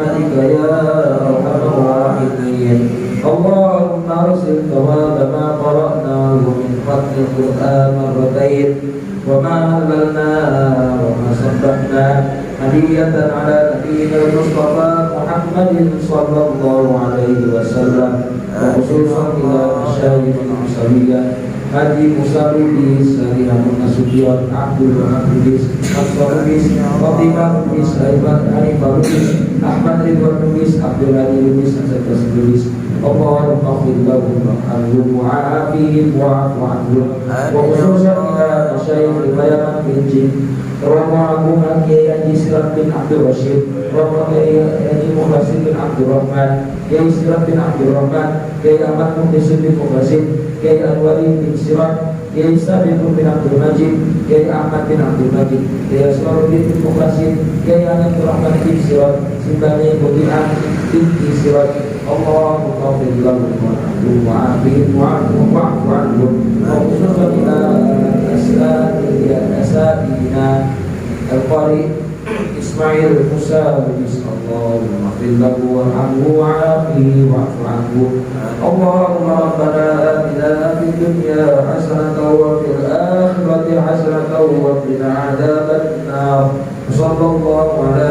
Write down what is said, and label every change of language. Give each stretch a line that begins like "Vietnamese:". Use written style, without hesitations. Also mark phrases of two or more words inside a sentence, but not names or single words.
Arabic: يا أرحم الراحمين اللهم أرسل ثواب ما قرأناه من ختم القرآن مرتين وما هللنا وما سبحنا هدية على نبينا المصطفى محمد صلى الله عليه وسلم وخصوصا إلى مشايخ العصرية Haji Musa Lubis, Hari Hamun Nasution, Abdul Rahman Lubis, Mansur Lubis, Fatimah Lubis, Hanifah Lubis, Ahmad Ridwan Lubis, Abdul Hadi Lubis, Asyakas Lubis. اللهم اغفر لهم وارحمهم وعافهم واعف عنهم وخصوصا إلى مشايخ Bayaman bin Jin Rama Agung Kiai Haji Sirat bin Abdul Rashid Rama Kiai Haji Mukhlasin bin Abdul Rahman Kiai Sirat bin Abdul Rahman Kiai Ahmad Muhdisin bin Mukhlasin Kiai Anwari bin Sirat Kiai Sabit bin Abdul Majid Kiai Ahmad bin Abdul Majid Kiai Asmaruddin bin Mukhlasin Kiai Anantur Rahman bin Sirat Simbani Muti'an bin Sirat اللهم اغفر لهم وارحمهم وعافهم واعف عنهم وخصوصا إلى أساتذتنا القارئ Ismail Musa Lubis اللهم اغفر له وارحمه وعافه واعف عنه اللهم ربنا آتنا في الدنيا حسنة وفي الآخرة حسنة وقنا عذاب النار صلى الله على